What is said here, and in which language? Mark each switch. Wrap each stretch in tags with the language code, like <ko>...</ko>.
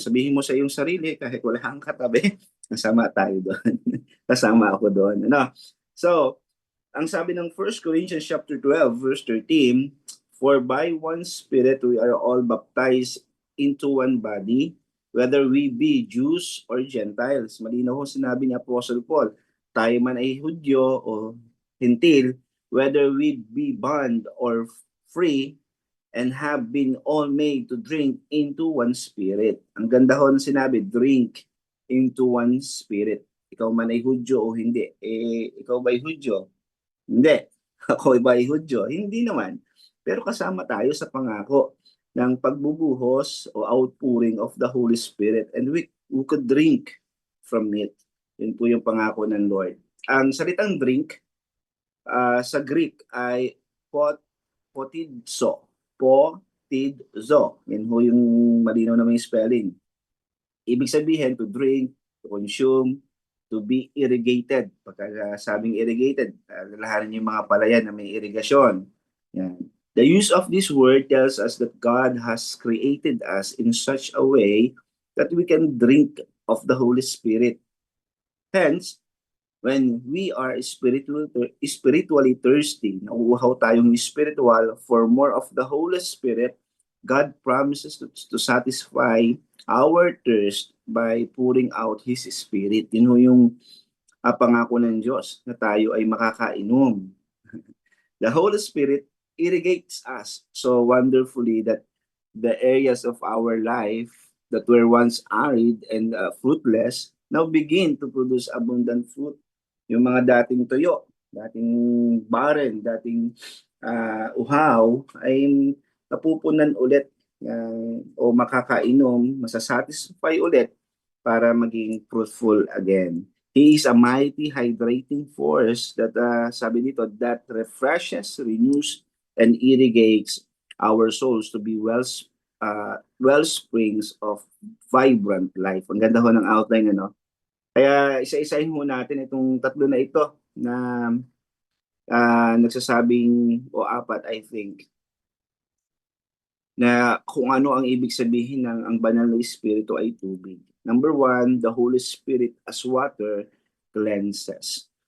<tl>Sabihin mo sa iyong sarili, kahit wala kang katabi, kasama tayo doon. Kasama ako doon. Ano?</tl> <en>So,</en> <tl>ang sabi ng</tl> <en>1 Corinthians chapter 12, verse 13, for by one Spirit we are all baptized into one body, whether we be Jews or Gentiles.</en> <tl>Malinaw ho sinabi ni Apostle Paul, tayo man ay Hudyo o Hintil,</tl> <en>whether we be bond or free, and have been all made to drink into one spirit.</en> <tl>Ang ganda ho ng sinabi, drink into one spirit. Ikaw man ay Hudyo o hindi. Ikaw ba ay Hudyo? Hindi. Ako ba ay Hudyo? Hindi naman. Pero kasama tayo sa pangako ng pagbubuhos o</tl> <en>outpouring of the Holy Spirit, and we could drink from it.</en> <tl>Yun po yung pangako ng Lord. Ang salitang drink sa Greek ay potidzo. Potidzo. Yan ho yung malinaw na may spelling. Ibig sabihin,</tl> <en>to drink, to consume, to be irrigated.</en> <tl>Pagka sabing irrigated, lalahanin yung mga palayan na may irigasyon. Yan.</tl> <en>The use of this word tells us that God has created us in such a way that we can drink of the Holy Spirit. Hence, when we are spiritually thirsty,</en> <tl>nauuhaw tayong spiritual</tl> <en>for more of the Holy Spirit, God promises to satisfy our thirst by pouring out His Spirit.</en> <tl>Yun yung pangako ng Diyos na tayo ay makakainom.</tl> <en>The Holy Spirit irrigates us so wonderfully that the areas of our life that were once arid and fruitless now begin to produce abundant fruit.</en> <tl>Yung mga dating tuyo, dating barren, dating uhaw, ay napupunan ulit o makakainom, masasatisfy ulit para maging fruitful again.</tl> <en>He is a mighty hydrating force that, sabi dito, that refreshes, renews, and irrigates our souls to be wellsprings of vibrant life.</en> <tl>Ang ganda ho ng outline, ano? Kaya isa-isahin ho natin itong tatlo na ito na nagsasabing, o apat I think, na kung ano ang ibig sabihin ng ang banal na Espiritu ay tubig.</tl> <en>Number one, the Holy Spirit as water cleanses.</en>